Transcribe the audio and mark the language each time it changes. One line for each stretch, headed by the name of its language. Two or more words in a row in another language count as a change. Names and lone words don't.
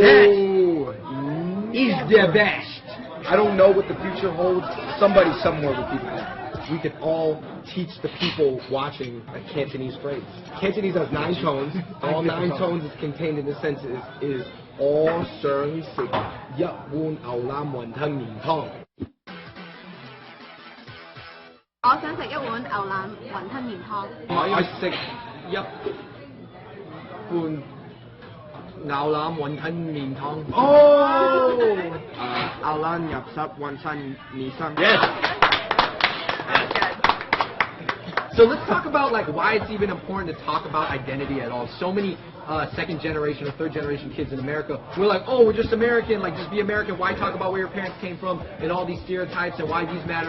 English: That is the best. I don't know what the future holds. Somebody somewhere will keep it. We could all teach the people watching a Cantonese phrase. Cantonese has 9 tones. All 9 tones is contained in the sentence is all
Cantonese: 想食一碗牛腩雲吞麵湯. 我想食一碗牛腩雲吞麵湯。我食一碗牛腩雲吞麵湯。
English: Oh!
Cantonese: 牛腩入汁雲吞麵生。
English: Yes! So let's talk about why it's even important to talk about identity at all. So many second generation or third generation kids in America, we're like, oh, we're just American, just be American. Why talk about where your parents came from and all these stereotypes and why these matter?